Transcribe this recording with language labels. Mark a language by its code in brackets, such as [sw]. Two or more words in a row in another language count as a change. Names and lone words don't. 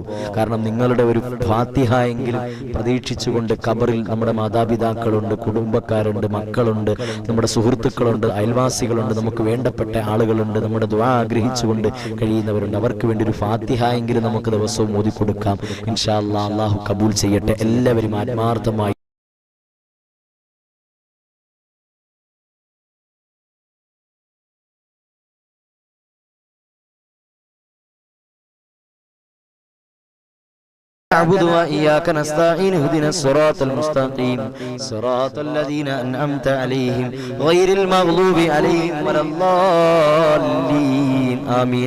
[ml] കാരണം നിങ്ങളുടെ ഒരു ഫാത്തിഹ എങ്കിലും പ്രതീക്ഷിച്ചുകൊണ്ട് ഖബറിൽ നമ്മുടെ മാതാപിതാക്കളുണ്ട്, കുടുംബക്കാരുണ്ട്, മക്കളുണ്ട്, നമ്മുടെ സുഹൃത്തുക്കളുണ്ട്, അയൽവാസികളുണ്ട്, നമുക്ക് വേണ്ടപ്പെട്ട ആളുകളുണ്ട്, നമ്മുടെ ദുആ ആഗ്രഹിച്ചുകൊണ്ട് കഴിയുന്നവരുണ്ട്. അവർക്ക് വേണ്ടി ഒരു ഫാത്തിഹ എങ്കിലും നമുക്ക് ദിവസവും ഓതി കൊടുക്കാം. [ar] إن شاء الله [ml] അല്ലാഹു കബൂൽ ചെയ്യട്ടെ. എല്ലാവരും ആത്മാർത്ഥമായി [ar] نعبد وإياك نستعين اهدنا الصراط المستقيم صراط الذين أنعمت عليهم غير المغضوب عليهم ولا الضالين آمين.